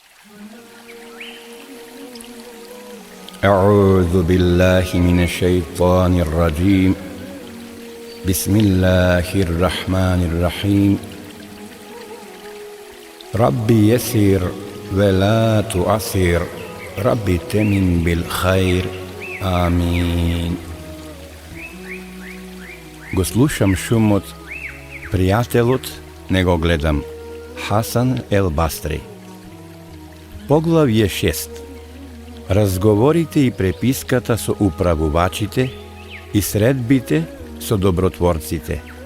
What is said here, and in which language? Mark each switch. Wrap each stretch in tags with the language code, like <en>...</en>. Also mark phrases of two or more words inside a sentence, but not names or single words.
<ar>أعوذ بالله من الشيطان الرجيم بسم الله الرحمن الرحيم ربي يسر ولا تعسر ربي تمن بالخير آمين.</ar> <mk>Го слушам шумот, пријателот не го гледам. Хасан ел Бастри. Поглавје 6. Разговорите и преписката со управувачите и средбите со добротворците.</mk>